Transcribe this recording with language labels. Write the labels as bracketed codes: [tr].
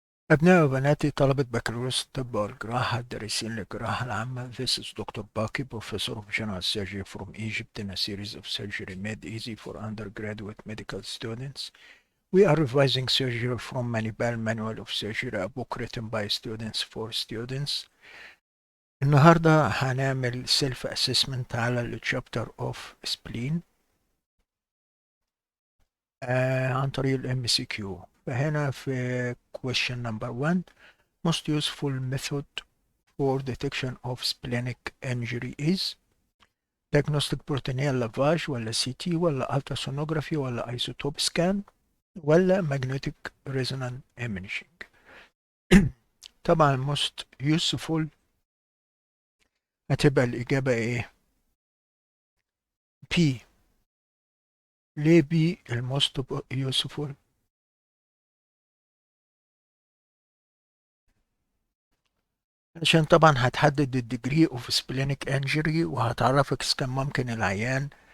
[ar] أبناء وبناتي طلبة بكالوريوس الطب والجراحة الدارسين للجراحة العامة. [en] This is Dr. Baki, Professor of General Surgery from Egypt, in a series of surgery made easy for undergraduate medical students. We are revising surgery from Manibal Manual of Surgery, a book written by students for students. [ar] النهاردة هنعمل [en] self assessment [ar] على ال [en] chapter of spleen [ar] عن طريق ال MCQ. فهنا في [en] question number 1, most useful method for detection of splenic injury is diagnostic peritoneal lavage ولا CT ولا ultrasonography ولا isotope scan ولا magnetic resonance imaging. [ar] طبعا [en] most useful [ar] هتبقى الإجابة إيه؟ P. ليه B الموست useful؟ عشان طبعا هتحدد الديجري اوف سبلينيك انجري، وهتعرفك اذا كان ممكن العيان